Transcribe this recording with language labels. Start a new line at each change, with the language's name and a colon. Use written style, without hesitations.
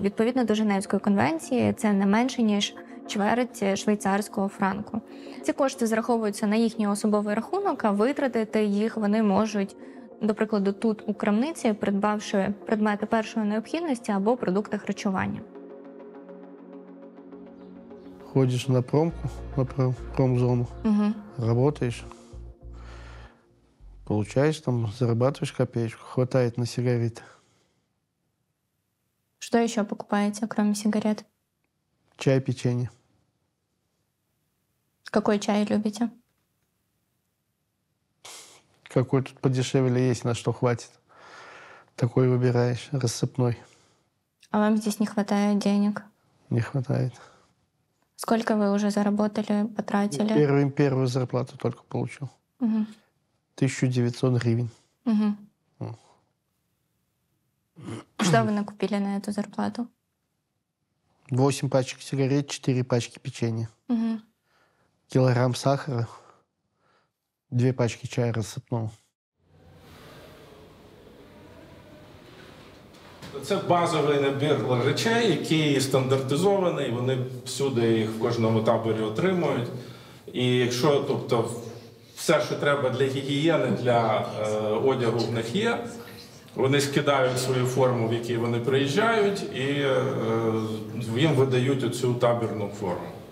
Ukrainian: Відповідно до Женевської конвенції, це не менше, ніж чверть швейцарського франку. Ці кошти зараховуються на їхній особовий рахунок, а витратити їх вони можуть, до прикладу, тут у крамниці, придбавши предмети першої необхідності або продукти харчування.
Russian: Ходишь на промку, на промзону, работаешь, получаешь там, зарабатываешь копеечку, хватает на сигареты. Что еще покупаете, кроме сигарет? Чай, печенье. Какой чай любите? Какой тут подешевле есть, на что хватит. Такой выбираешь, рассыпной. А вам здесь не хватает денег? Не хватает. Сколько вы уже заработали, потратили? Первую зарплату только получил. Угу. 1900 гривен. Угу. О. Что вы накупили на эту зарплату? 8 пачек сигарет, 4 пачки печенья. Угу. Килограмм сахара, 2 пачки чая рассыпного.
Ukrainian: Це базовий набір речей, який стандартизований, вони всюди їх в кожному таборі отримують. І якщо, тобто, все, що треба для гігієни, для одягу в них є, вони скидають свою форму, в якій вони приїжджають, і їм видають оцю табірну форму.